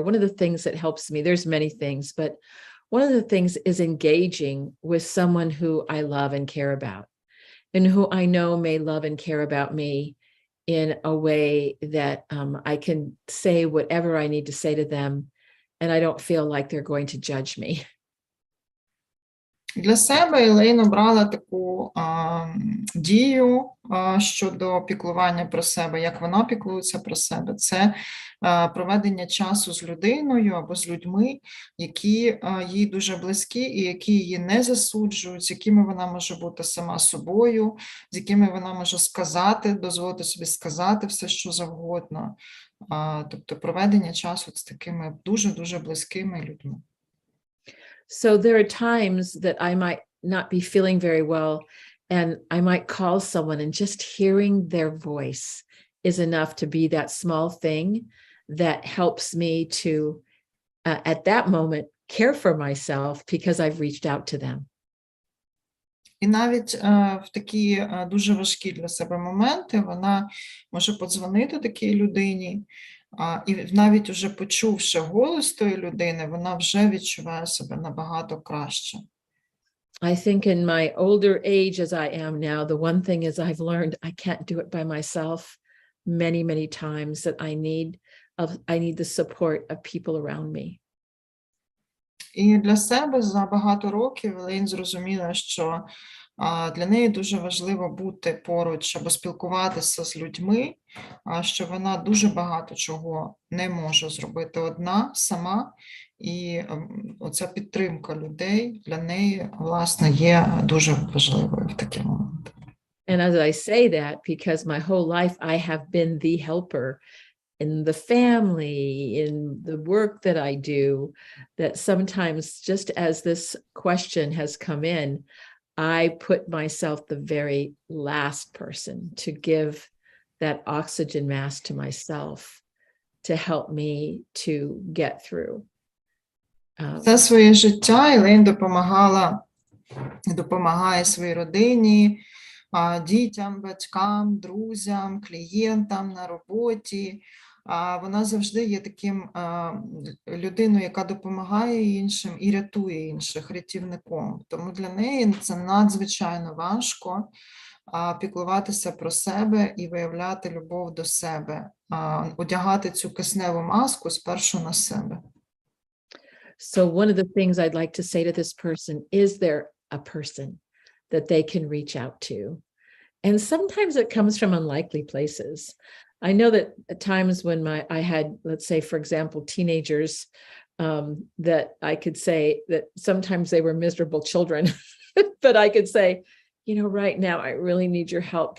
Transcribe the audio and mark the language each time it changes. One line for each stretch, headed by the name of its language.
English: One of the things that helps me, there's many things, but one of the things is engaging with someone who I love and care about, and who I know may love and care about me in a way that I can say whatever I need to say to them, and I don't feel like they're going to judge me.
Ukrainian: Для себе Єлейн обрала таку дію щодо піклування про себе, як вона піклується про себе. Це проведення часу з людиною або з людьми, які їй дуже близькі і які її не засуджують, з якими вона може бути сама собою, з якими вона може сказати, дозволити собі сказати все, що завгодно. Тобто проведення часу з такими дуже-дуже близькими людьми.
English: So there are times that I might not be feeling very well, and I might call someone, and just hearing their voice is enough to be that small thing that helps me to, at that moment, care for myself because I've reached out to them.
Ukrainian: І навіть в такі дуже важкі для себе моменти вона може подзвонити такій людині, і навіть уже почувши голос тої людини, вона вже відчуває себе набагато краще.
English: I think in my older age as I am now, the one thing is I've learned I can't do it by myself many, many times, that I need the support of people around me.
Ukrainian: І для себе за багато років Єлейн зрозуміла, що для неї дуже важливо бути поруч або спілкуватися з людьми, що вона дуже багато чого не може зробити одна, сама, і оця підтримка людей для неї, власне, є дуже важливою в такі моменти.
English: And as I say that, because my whole life I have been the helper in the family, in the work that I do, that sometimes, just as this question has come in, I put myself the very last person to give that oxygen mask to myself to help me to get through.
Ukrainian: Все своє життя Елейн допомагає своїй родині, дітям, батькам, друзям, клієнтам на роботі. Вона завжди є таким людиною, яка допомагає іншим і рятує інших, рятівником. Тому для неї це надзвичайно важко піклуватися про себе і виявляти любов до себе, одягати цю кисневу маску спершу на себе.
English: So one of the things I'd like to say to this person, is there a person that they can reach out to? And sometimes it comes from unlikely places. I know that at times when I had, let's say, for example, teenagers, that I could say that sometimes they were miserable children, but I could say, you know, right now I really need your help.